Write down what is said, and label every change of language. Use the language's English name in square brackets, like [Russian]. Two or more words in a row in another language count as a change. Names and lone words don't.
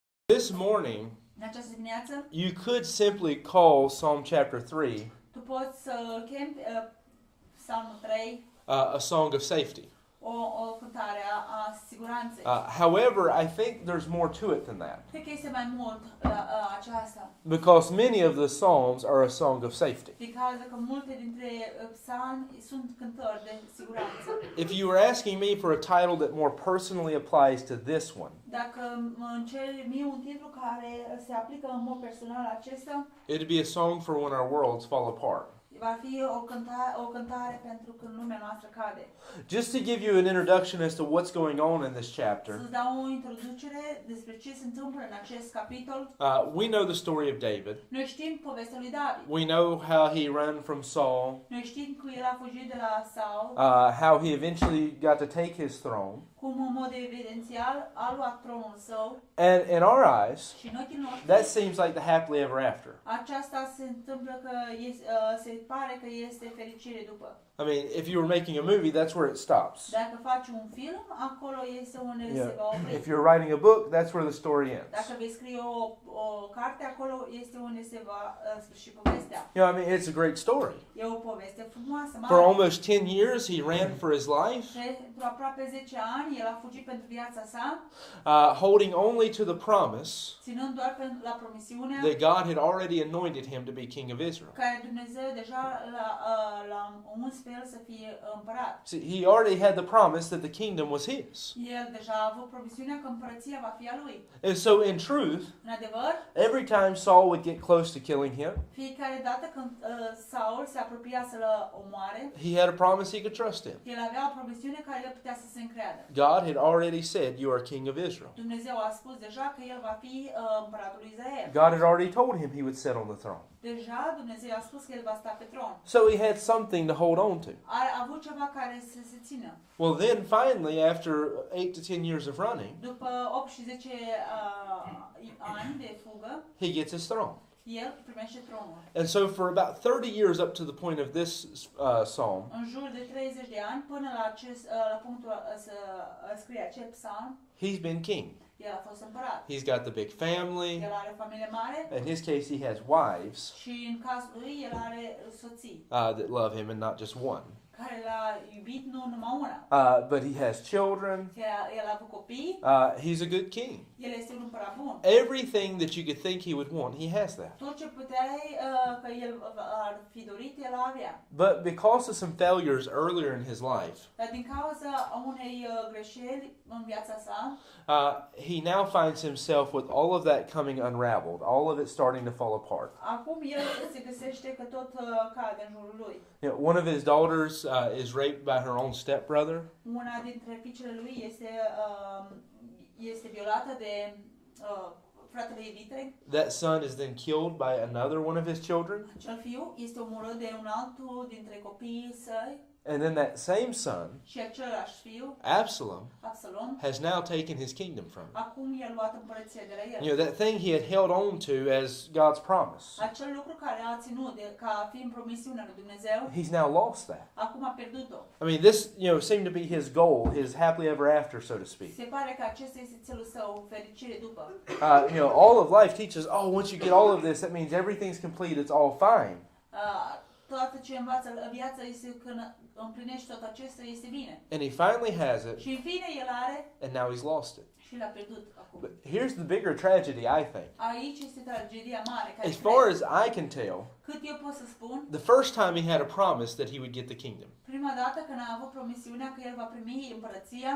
[English] This morning, [Romanian] În această dimineață, [English] you could simply call Psalm chapter 3 [Romanian] tu poți să chemi Psalmul 3 [English] a song of safety. [Romanian] o cântare a siguranței. [English] However, I think there's more to it than that. [Romanian] Cred că este mai mult la aceasta. [English] Because many of the Psalms are a song of safety. [Romanian] Because că multe dintre psalmi sunt cântări de siguranță. [English] If you were asking me for a title that more personally applies to this one, [Romanian] Dacă îmi ceri mie un titlu care se aplică în mod personal acesta, [English] it'd be a song for when our worlds fall apart. [Romanian] va fi o cântare pentru când lumea noastră cade. [English] Just to give you an introduction as to what's going on in this chapter, [Romanian] Să-ți dau o introducere despre ce se întâmplă în acest capitol. [English] we know the story of David. [Romanian] Noi știm povestea lui David. [English] We know how he ran from Saul, [Romanian] Noi știm că el a fugit de la Saul, [English] how he eventually got to take his throne. [Romanian] cum în mod evidențial a luat tronul său. [English] And in our eyes, [Romanian] Și în ochii noștri, [English] that seems like the happily ever after. [Romanian] aceasta se întâmplă că se pare că este fericire după. [English] I mean, if you were making a movie, that's where it stops. [Romanian] Dacă faci un film, acolo este unde se va opri. [English] If you're writing a book, that's where the story ends. [Romanian] Dacă vei scrie o carte, acolo este unde se va sfârși povestea. [English] You know, I mean, it's a great story. [Romanian] E o poveste frumoasă, [English] For [Romanian] mare. [English] almost 10 years, he ran for his life, [Romanian] Pentru aproape 10 ani, el a fugit pentru viața sa, [English] holding only to the promise [Romanian] ținând doar la promisiunea [English] that God had already anointed him to be king of Israel. [Romanian] care Dumnezeu deja l-a uns pe el să fie împărat. [English] See, he already had the promise that the kingdom was his. [Romanian] El deja a avut promisiunea că împărăția va fi a lui. [English] And so, in truth, [Romanian] În adevăr, [English] every time Saul would get close to killing him, [Romanian] fiecare dată când Saul se apropia să-l omoare, [English] he had a promise he could trust in. [Romanian] el avea o promisiune care el putea să se încreadă. [English] God had already said, "You are king of Israel." [Romanian] Dumnezeu a spus deja că el va fi împăratul lui Israel. [English] God had already told him he would sit on the throne. [Romanian] Deja Dumnezeu a spus că el va sta pe tron. [English] So he had something to hold on to. [Romanian] A avut ceva care să se țină. [English] Well, then finally, after 8 to 10 years of running, [Romanian] După 8 și 10 ani de fugă, [English] he gets his throne. [Romanian] el primește tronul. [English] And so for about 30 years up to the point of this psalm, [Romanian] În jur de 30 de ani, până la punctul să scrie acel psalm, [English] he's been king. [Romanian] el a fost împărat. [English] He's got the big family. [Romanian] El are o familie mare [English] In his case, he has wives [Romanian] și în cazul lui el are soții [English] that love him and not just one. [Romanian] care l-a iubit, nu numai una. [English] But he has children. [Romanian] El a avut copii, [English] He's a good king. [Romanian] el este un împărat bun. [English] Everything that you could think he would want, he has that. [Romanian] Tot ce puteai că el ar fi dorit, el avea. [English] But because of some failures earlier in his life, [Romanian] Dar din cauza unei greșeli în viața sa, [English] he now finds himself with all of that coming unraveled, all of it starting to fall apart. [Romanian] acum el se găsește că tot cade în jurul lui. [English] You know, one of his daughters is raped by her own stepbrother. [Romanian] Una dintre fiicele lui este violată de fratele ei vitreg. [English] That son is then killed by another one of his children. [Romanian] Acel fiu este omorât de un altul dintre copiii săi [English] And then that same son, [Romanian] și același fiu, [English] Absalom, [Romanian] Absalom, [English] has now taken his kingdom from him. [Romanian] acum i-a luat împărăția de la el. [English] You know, that thing he had held on to as God's promise. [Romanian] Acel lucru care a ținut ca fiind promisiunea lui Dumnezeu, [English] He's now lost that. [Romanian] acum a pierdut-o. [English] I mean, this, seemed to be his goal, his happily ever after, so to speak. [Romanian] Se pare că acesta este țelul său, fericire după. [English] All of life teaches, once you get all of this, that means everything's complete, it's all fine. [Romanian] Toată ce învață viața este când împlinești tot acesta, este bine. [English] And he finally has it, [Romanian] Și în fine el are [English] and now he's lost it. [Romanian] și l-a pierdut acum. [English] But here's the bigger tragedy, I think. [Romanian] Aici este tragedia mare care [English] As far as I can tell, [Romanian] cât eu pot să spun, [English] the first time he had a promise that he would get the kingdom. [Romanian] prima dată când a avut promisiunea că el va primi împărăția,